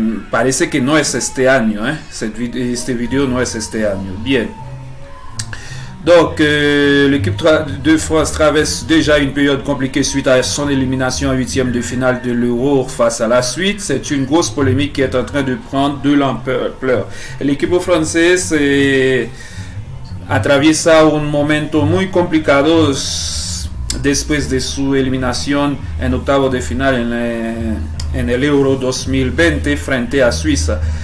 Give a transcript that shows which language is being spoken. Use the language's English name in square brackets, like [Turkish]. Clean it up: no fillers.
[Spanish] Parece que no es este año, este video no es este año. Bien. [French] Donc, l'équipe de France traverse déjà une période compliquée suite à son élimination en huitième de finale de l'Euro face à la Suisse. C'est une grosse polémique qui est en train de prendre de l'ampleur. [Spanish] El equipo francés atraviesa un momento muy complicado después de su eliminación en octavo de final en el Euro 2020 frente a Suiza.